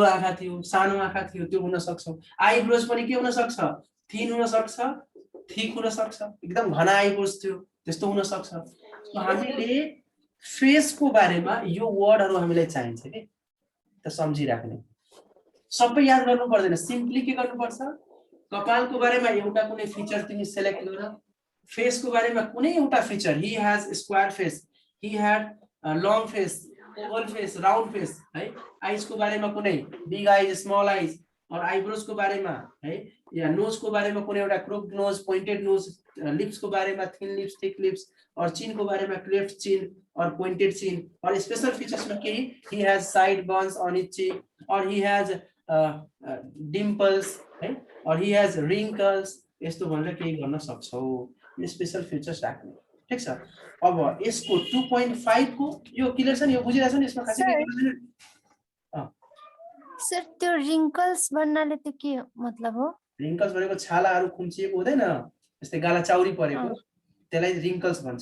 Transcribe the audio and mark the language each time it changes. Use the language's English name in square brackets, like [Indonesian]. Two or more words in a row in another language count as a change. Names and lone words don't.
[Nepali] आँखा थियो सानो आँखा थियो त्यो हुन सक्छौ आइब्रोज पनि के हुन सक्छ थिन हुन सक्छ थिक हुन सक्छ एकदम घना आइब्रोज थियो त्यस्तो हुन सक्छ सो हामीले फेसको बारेमा यो वर्डहरु हामीलाई चाहिन्छ के त सम्झिराख्ने सबै याद गर्नु पर्दैन सिम्पली के गर्नुपर्छ कपालको बारेमा एउटा कुनै फिचर तिमी सिलेक्ट गर फेसको बारेमा कुनै एउटा फिचर [English] he has square face he had long face oval face round face [Nepali] है आइज को बारेमा कुनै [English] big eyes small eyes [Nepali] और आइब्रोज को बारेमा है या नोज को बारेमा कुनै एउटा [English] crooked nose pointed nose [Nepali] लिप्स को बारेमा [English] thin lips thick lips [Nepali] और चिन को बारेमा [English] cleft chin [Nepali] और [English] pointed chin [Nepali] और [English] special features [Nepali] में केही [English] he has side burns on his cheek [Nepali] और [English] he has [Nepali] डिम्पल्स [Hindi] है और [English] he has wrinkles [Nepali] यस्तो भनेर केही गर्न सक्छौ [English] special features [Nepali] राख्ने ठीक छ अब यसको 2.5 को यो क्लियर छ नि यो बुझिरहेछ नि यसमा खासै केही कुरा छैन सर त्यो रिंकल्स भन्नाले त्यो के मतलब हो रिंकल्स भनेको छालाहरू खुम्चिएको हुँदैन जस्तै गाला चाउरी परेको त्यसलाई रिंकल्स भन्छ